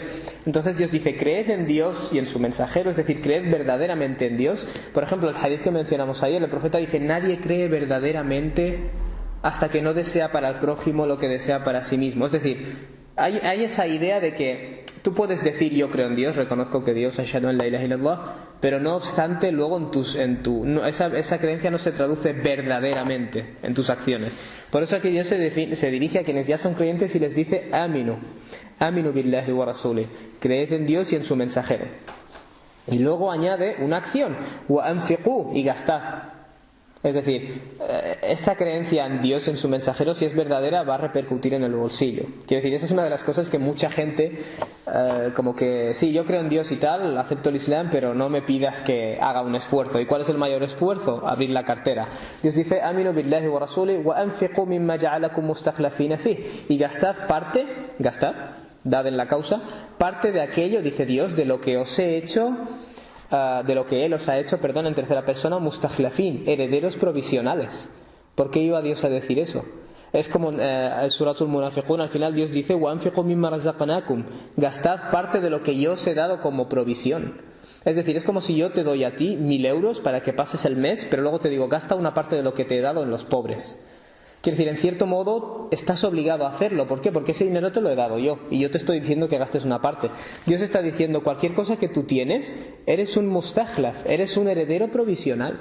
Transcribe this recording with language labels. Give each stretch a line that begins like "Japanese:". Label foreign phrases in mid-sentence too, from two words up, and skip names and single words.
Spanish: Entonces Dios dice: creed en Dios y en su mensajero, es decir, creed verdaderamente en Dios. Por ejemplo, el hadith que mencionamos ayer, el profeta dice: nadie cree verdaderamente hasta que no desea para el prójimo lo que desea para sí mismo. Es decir, hay esa idea de que tú puedes decir: yo creo en Dios, reconozco que Dios,
Arabic: أشهد أن لا إله إلا الله,
Spanish: pero no obstante luego esa creencia no se traduce verdaderamente en tus acciones. Por eso aquí Dios se dirige a quienes ya son creyentes y les dice:
Arabic: آمنوا بالله ورسوله,
Spanish: creed en Dios y en su mensajero. Y luego añade una acción:
Arabic: وأنفقوا,
Spanish: y gastad. Es decir, esta creencia en Dios, en su mensajero, si es verdadera, va a repercutir en el bolsillo. Quiero decir, esa es una de las cosas que mucha gente, como que, sí, yo creo en Dios y tal, acepto el Islam, pero no me pidas que haga un esfuerzo. ¿Y cuál es el mayor esfuerzo? Abrir la cartera. Dios dice:
Arabic: آمنوا بالله ورسوله وأنفقوا مما جعلكم مستخلفين فيه.
Spanish: Y gastad, dad en la causa, parte de aquello, dice Dios, de lo que os he hecho, de lo que Él os ha hecho, en tercera persona, mustakhlafin, herederos provisionales. ¿Por qué iba Dios a decir eso? Es como el Suratul Munafiqun, al final Dios dice:
Arabic: وَأَنْفِقُوا مِمَّا رَزَقْنَاكُمْ,
Spanish: gastad parte de lo que yo os he dado como provisión. Es decir, es como si yo te doy a ti 1.000 euros para que pases el mes, pero luego te digo: gasta una parte de lo que te he dado en los pobres. Quiere decir, en cierto modo estás obligado a hacerlo. ¿Por qué? Porque ese dinero te lo he dado yo y yo te estoy diciendo que gastes una parte. Dios está diciendo: cualquier cosa que tú tienes, eres un mustakhlaf, eres un heredero provisional.